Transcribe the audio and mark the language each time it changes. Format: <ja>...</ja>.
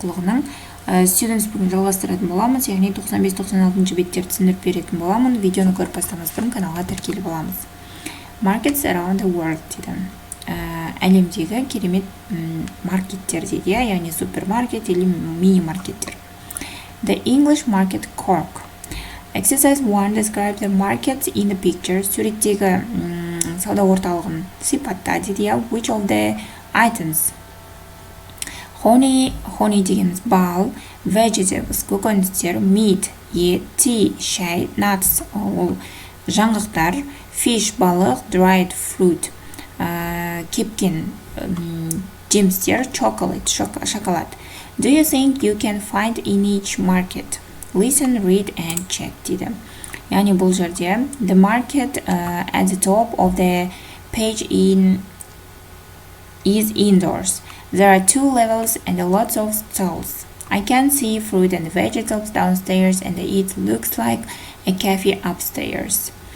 <kk>оқулығының</kk> <en>students</en> <kk>бүгін жалғастыратын боламыз, яғни 95-96 беттерді түсіндіріп беретін боламын. Видеоны көріп бастамас бұрын каналға тіркеліп боламыз.</kk> <en>Markets around the world дейді.</en> <kk>Әлемдегі керемет маркеттер дейді, яғни супермаркет или мини-маркеттер.</kk> <en>The English market Cork. Exercise 1 describe the markets in the picture.</en> <kk>Суреттегі сауда орталығын сипатта дейді.</kk> <en>Which of the items?</en> <kk>Honey дегеніміз бал, vegetables, көкөністер, meat, ет, tea, шай, nuts, ол жаңғақтар, fish, балық, dried fruit, кепкен жемістер, chocolate, шоколад.</kk> <en>Do you think you can find in each market? Listen, read and check дейді.</en> <kk>Яғни бұл жерде</kk> <en>the market at the top of the page is indoors. There are 2 levels and lots of stalls. I can see fruit and vegetables downstairs and it looks like a cafe upstairs.</en>